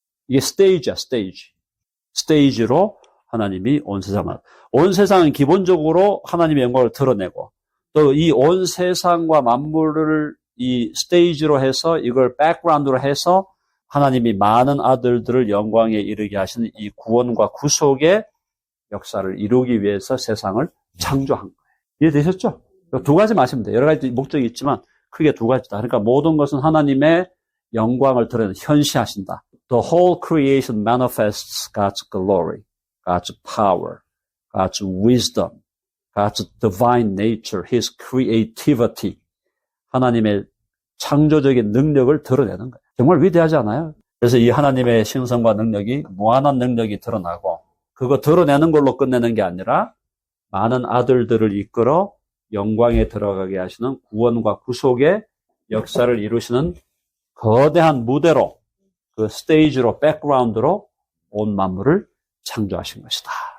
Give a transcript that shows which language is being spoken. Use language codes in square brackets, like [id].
[ko] 이게 스테이지야, 스테이지로 하나님이 온 세상은 기본적으로 하나님의 영광을 드러내고 또 이 온 세상과 만물을 이 스테이지로 해서 이걸 백그라운드로 해서 하나님이 많은 아들들을 영광에 이르게 하시는 이 구원과 구속의 역사를 이루기 위해서 세상을 창조한 거예요. 이해되셨죠? 두 가지 마시면 돼요. 여러 가지 목적이 있지만 크게 두 가지다. 그러니까 모든 것은 하나님의 영광을 드러내는 현시하신다. [en] The whole creation manifests God's glory, God's power, God's wisdom, God's divine nature, His creativity. [ko] 하나님의 창조적인 능력을 드러내는 거예요. 정말 위대하지 않아요? 그래서 이 하나님의 신성과 능력이 무한한 능력이 드러나고 그거 드러내는 걸로 끝내는 게 아니라 많은 아들들을 이끌어 영광에 들어가게 하시는 구원과 구속의 역사를 이루시는 거대한 무대로 그 스테이지로 백그라운드로 온 만물을 창조하신 것이다.